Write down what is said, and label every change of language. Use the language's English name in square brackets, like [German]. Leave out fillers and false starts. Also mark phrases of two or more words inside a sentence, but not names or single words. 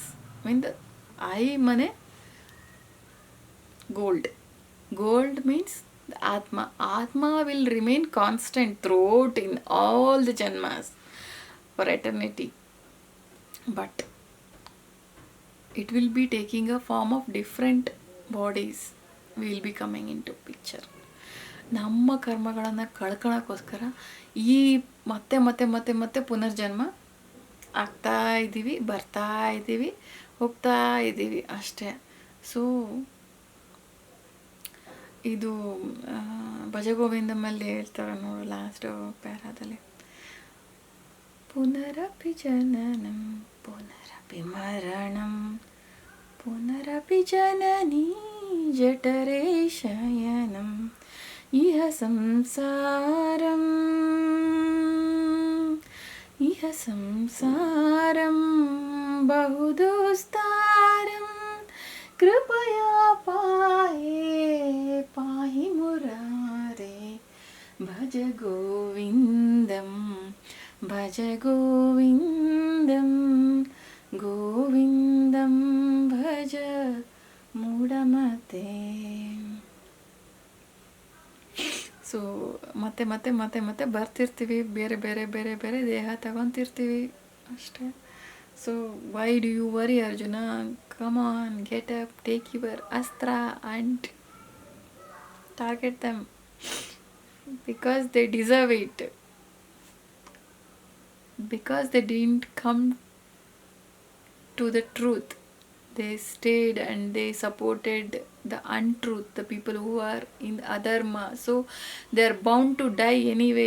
[English] I mean the I mane gold means the Atma will remain constant throughout in all the janmas for eternity, but it will be taking a form of different bodies will be coming into picture. [Kannada] ನಮ್ಮ ಕರ್ಮಗಳನ್ನು ಕಳ್ಕೊಳ್ಳೋಕ್ಕೋಸ್ಕರ ಈ ಮತ್ತೆ ಮತ್ತೆ ಮತ್ತೆ ಮತ್ತೆ ಪುನರ್ಜನ್ಮ ಆಗ್ತಾ ಇದ್ದೀವಿ, ಬರ್ತಾ ಇದ್ದೀವಿ, ಹೋಗ್ತಾ ಇದ್ದೀವಿ ಅಷ್ಟೇ. ಸೊ ಇದು ಭಜಗೋವಿಂದಮಲ್ಲಿ ಹೇಳ್ತಾರೆ ನೋಡು [English] last paraದಲ್ಲಿ, [Sanskrit] ಪುನರಪಿ ಜನನಂ ಪುನರಪಿ ಮರಣಂ ಪುನರಪಿ ಜನನೀ ಜಠರೇ ಶಯನಂ ಇಹ ಸಂಸಾರಂ ಇಹ ಸಂಸಾರಂ ಬಹುದುಸ್ತಾರಂ ಕೃಪಯಾ ಪಾಹಿ ಮುರಾರೇ ಭಜ ಗೋವಿಂದಂ ಭಜ ಗೋವಿಂದಂ ಗೋವಿಂದಂ ಭಜ ಮೂಢಮತೆ. [Kannada] ಸೊ ಮತ್ತೆ ಮತ್ತೆ ಮತ್ತೆ ಮತ್ತೆ ಬರ್ತಿರ್ತೀವಿ, ಬೇರೆ ಬೇರೆ ಬೇರೆ ಬೇರೆ ದೇಹ ತಗೊತಿರ್ತೀವಿ ಅಷ್ಟೇ. [English] so why do you worry ಅರ್ಜುನ? come on, get up, take your ಅಸ್ತ್ರ and target them because they deserve it. Because they didn't come to the truth, they stayed and they supported the untruth, the people who are in adharma, so they are bound to die anyway.